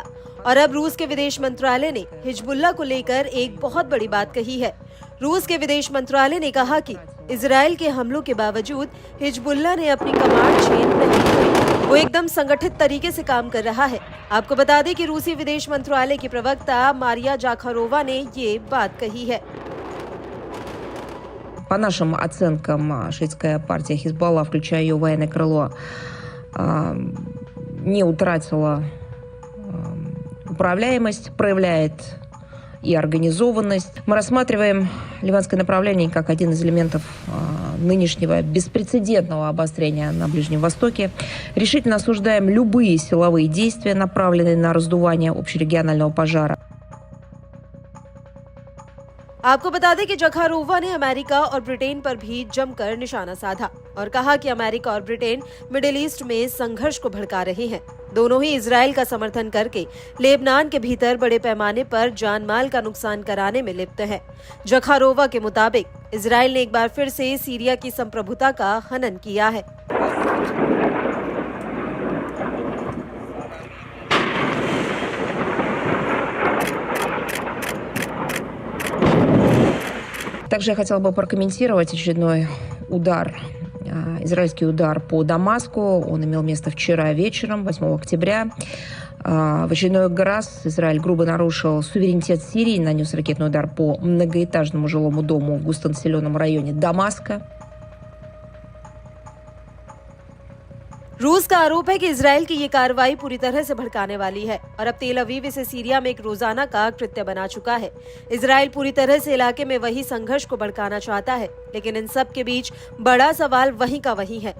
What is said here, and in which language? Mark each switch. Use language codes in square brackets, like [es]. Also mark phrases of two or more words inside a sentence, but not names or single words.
[hi] और अब रूस के विदेश मंत्रालय ने हिजबुल्लाह को लेकर एक बहुत बड़ी बात कही है। रूस के विदेश मंत्रालय ने कहा कि इजराइल के हमलों के बावजूद हिजबुल्लाह ने अपनी [en] command change [hi] नहीं की, वो एकदम संगठित तरीके से काम कर रहा है। आपको बता दें कि रूसी विदेश मंत्रालय की प्रवक्ता मारिया जाखारोवा ने ये बात कही है। [ru] По нашим оценкам, шиитская партия Хизбалла, включая ее военное крыло, не утратила управляемость, проявляет и организованность. Мы рассматриваем ливанское направление как один из элементов нынешнего беспрецедентного обострения на Ближнем Востоке. Решительно осуждаем любые силовые действия, направленные на раздувание общерегионального пожара. [hi] आपको बता दें कि जखारोवा ने अमेरिका और ब्रिटेन पर भी जमकर निशाना साधा और कहा कि अमेरिका और ब्रिटेन मिडिल ईस्ट में संघर्ष को भड़का रहे हैं। दोनों ही इजराइल का समर्थन करके लेबनान के भीतर बड़े पैमाने पर जान माल का नुकसान कराने में लिप्त है। जखारोवा के मुताबिक इजराइल ने एक बार फिर से सीरिया की संप्रभुता का हनन किया है। [ru] Также я хотела бы прокомментировать очередной удар, израильский удар по Дамаску. Он имел место вчера вечером, 8 октября. В очередной раз Израиль грубо нарушил суверенитет Сирии, нанес ракетный удар по многоэтажному жилому дому в густонаселенном районе Дамаска. [hi] रूस का आरोप है कि इजराइल की ये कार्रवाई पूरी तरह से भड़काने वाली है और अब तेल अवीव इसे सीरिया में एक रोजाना का कृत्य बना चुका है। इजराइल पूरी तरह से इलाके में वही संघर्ष को भड़काना चाहता है, लेकिन इन सब के बीच बड़ा सवाल वहीं का वहीं है।